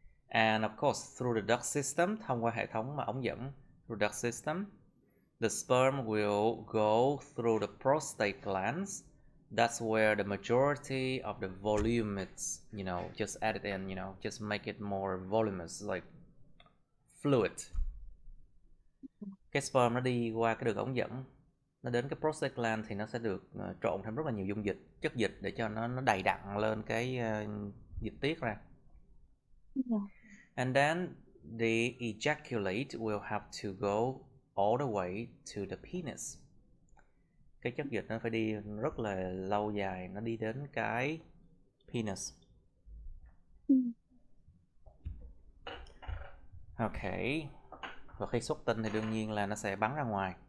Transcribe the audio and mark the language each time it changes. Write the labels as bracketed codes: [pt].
[en] And of course, through the duct system, [vi] thông qua hệ thống ống dẫn, [en] through duct system, the sperm will go through the prostate glands, That's where the majority of the volume is, just add it in, just make it more voluminous, like fluid. [vi] Cái sperm nó đi qua cái đường ống dẫn, nó đến cái prostate gland thì nó sẽ được trộn thêm rất là nhiều dung dịch, chất dịch để cho nó đầy đặn lên cái dịch tiết ra. [en] And then the ejaculate will have to go all the way to the penis. [vi] Cái chất dịch nó phải đi rất là lâu dài, nó đi đến cái penis. Okay. Và khi xuất tinh thì đương nhiên là nó sẽ bắn ra ngoài.